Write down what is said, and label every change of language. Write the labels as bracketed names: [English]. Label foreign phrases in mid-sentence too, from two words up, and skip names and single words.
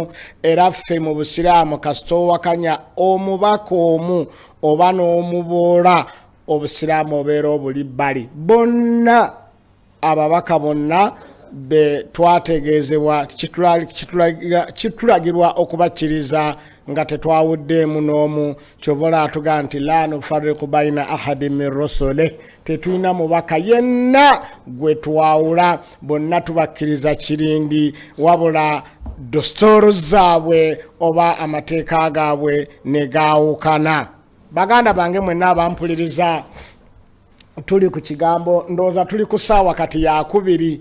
[Ganda] Era ffe mu Busiraamu kasita owakanya omubaka omu oba n'omuboola, Obusiraamu obeera obuli bbali. Bonna ababaka bonna be twategeezebwa kitulagirwa okubakkiriza nga tetwawuddeemu n'omu. Kyobola atuga nti [Arabic] لا نفرق بين أحد من رسله, [Ganda] tetulina mubaka yenna gwe twawula, bonna tubakkiriza kirindi, wabula dostoro zaabwe oba amateeka gaabwe ne gaawukana. Baganda bange mwenna abampuliriza, tuli ku kigambo ndooza tuli ku ssaawa kati ya kubiri.